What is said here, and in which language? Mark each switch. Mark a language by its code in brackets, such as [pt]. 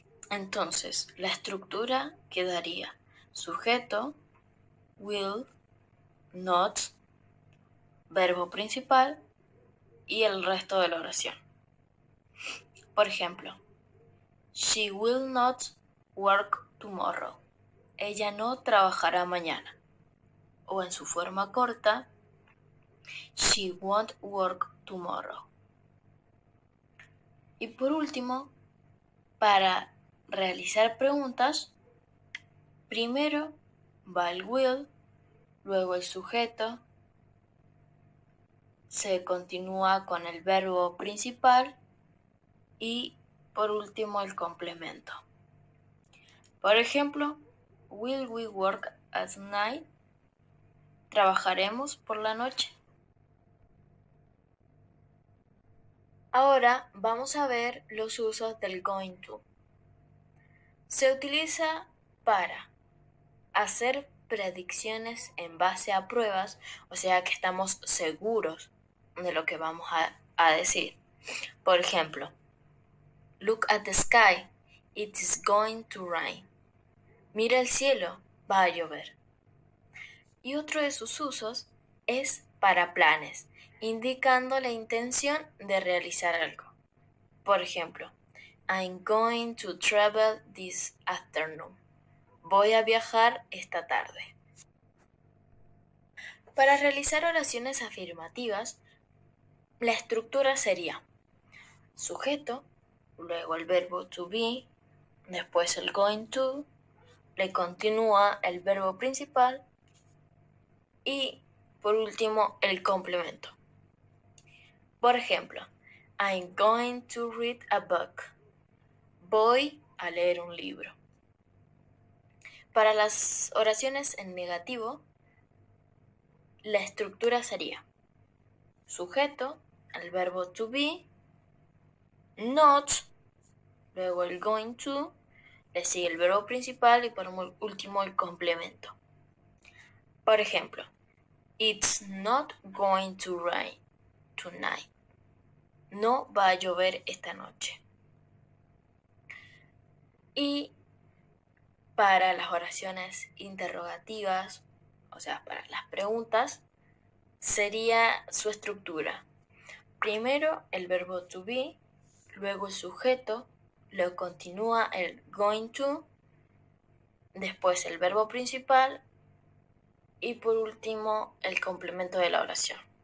[es] Entonces, la estructura quedaría sujeto, will, not, verbo principal y el resto de la oración. Por ejemplo, [en] she will not work tomorrow. [es] Ella no trabajará mañana. O en su forma corta, [en] she won't work tomorrow. [es] Y por último, para realizar preguntas, primero va el will, luego el sujeto, se continúa con el verbo principal y por último el complemento. Por ejemplo, [en] will we work at night? [es] ¿Trabajaremos por la noche? Ahora vamos a ver los usos del going to. Se utiliza para hacer predicciones en base a pruebas, o sea que estamos seguros de lo que vamos a decir. Por ejemplo, [en] look at the sky, it is going to rain. [es] Mira el cielo, va a llover. Y otro de sus usos es para planes, indicando la intención de realizar algo. Por ejemplo, [en] I'm going to travel this afternoon. [es] Voy a viajar esta tarde. Para realizar oraciones afirmativas, la estructura sería sujeto, luego el verbo to be, después el going to, le continúa el verbo principal y por último el complemento. Por ejemplo, [en] I'm going to read a book. [es] Voy a leer un libro. Para las oraciones en negativo, la estructura sería sujeto, el verbo to be, not, luego el going to, le sigue el verbo principal y por último el complemento. Por ejemplo, [en] it's not going to rain tonight. [es] No va a llover esta noche. Y para las oraciones interrogativas, o sea, para las preguntas, sería su estructura. Primero el verbo to be, luego el sujeto, luego continúa el going to, después el verbo principal y por último el complemento de la oración.